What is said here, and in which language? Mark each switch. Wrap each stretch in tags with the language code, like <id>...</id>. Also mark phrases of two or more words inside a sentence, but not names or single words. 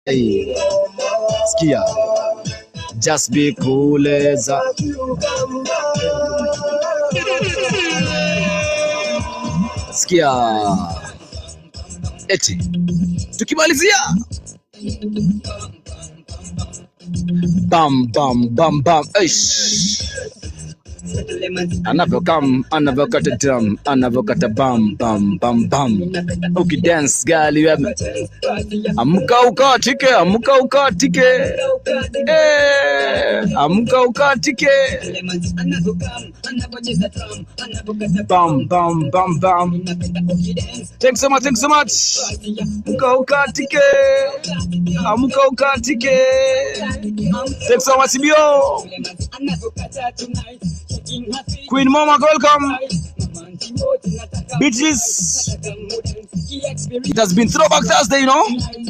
<en>Hey, sikia. Just be cool as a...</en> <sw>Sikia. Eti. Tukimalizia. Bam bam bam bam. Eish. Anavyokata drum, anavyokata bam bam bam bam. Uki</sw> <en>dance girl, you have</en> <sw>amka ukatike, amka ukatike. Amka ukatike. Bam bam bam bam.</sw> <en>Thanks so much, thanks so much.</en> <sw>Amka ukatike. Amka ukatike.</sw> <en>Thanks so much, Bio. Queen Mama, welcome. Bitches. It has been Throwback Thursday, you know.</en>